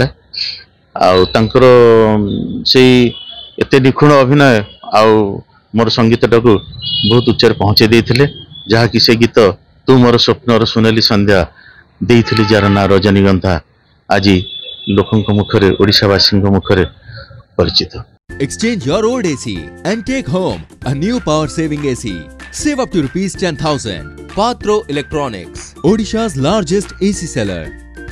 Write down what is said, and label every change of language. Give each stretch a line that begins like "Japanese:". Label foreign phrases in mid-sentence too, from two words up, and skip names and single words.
Odia: ଆଉ ତାଙ୍କର ସେଇ ଏତେ ନିଖୁଣ ଅଭିନୟ ଆଉ ମୋର ସଂଗୀତଟାକୁ ବହୁତ ଉଚ୍ଚରେ ପହଞ୍ଚେଇ ଦେଇଥିଲେ। ଯାହା କି ସେ ଗୀତ ତୁ ମୋର ସ୍ୱପ୍ନର ସୁନେଲି ସନ୍ଧ୍ୟା ଦେଇଥିଲି ଯାର ନାଆଁ ରଜନୀଗନ୍ଧା ଆଜି ଲୋକଙ୍କ ମୁଖରେ ଓଡ଼ିଶାବାସୀ ମୁଖରେ ପରିଚିତ।
English: Exchange your old AC and take home a new power saving AC. Save up to ₹10,000. Patro Electronics, Odisha's largest AC seller.